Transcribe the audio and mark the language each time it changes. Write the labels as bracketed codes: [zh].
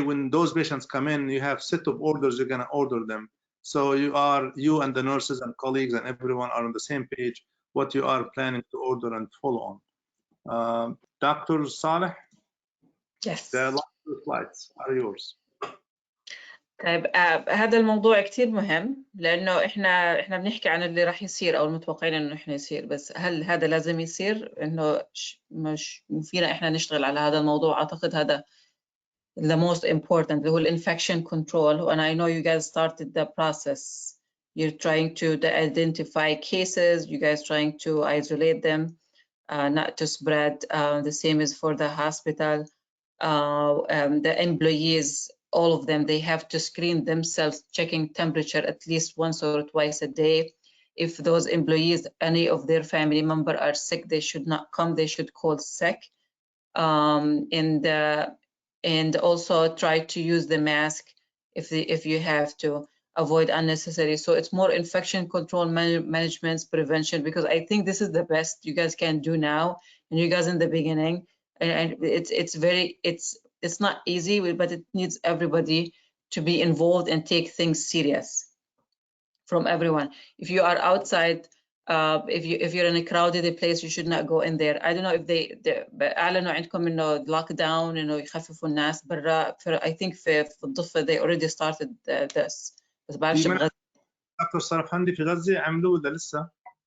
[en] When those patients come in, you have set of orders, you're going to order them. So you and the nurses and colleagues and everyone are on the same page, what you are planning to order and follow on. Dr. Saleh? Yes. The last 2 slides are yours. [ar] طيب هذا الموضوع كتير مهم، لأنه إحنا بنحكي عن اللي راح يصير أو المتوقعين إنه إحنا يصير، بس هل هذا لازم يصير؟ إنه مش فينا إحنا نشتغل على هذا الموضوع. أعتقد هذا [en] the most important [ar] اللي هو [en] infection control. And I know you guys started the process. You're trying to identify cases. You guys trying to isolate them, not to spread. The same is for the hospital. The employees, all of them, they have to screen themselves, checking temperature at least once or twice a day. If those employees, any of their family member are sick, they should not come, they should call sick. And also try to use the mask if you have to, avoid unnecessary. So it's more infection control management, prevention, because I think this is the best you guys can do now, and you guys in the beginning. And it's not easy, but it needs everybody to be involved and take things serious from everyone. If you are outside if you're in a crowded place, you should not go in there. I don't know if they [ar] أعلنوا عندكم إنه lockdown إنه يخففوا الناس برا. [en] I think [ar] في الضفة [en] they already started this. [ar] بس بعرفش بغزة. دكتور صالح حمدي في غزة عملوه ولا لسه؟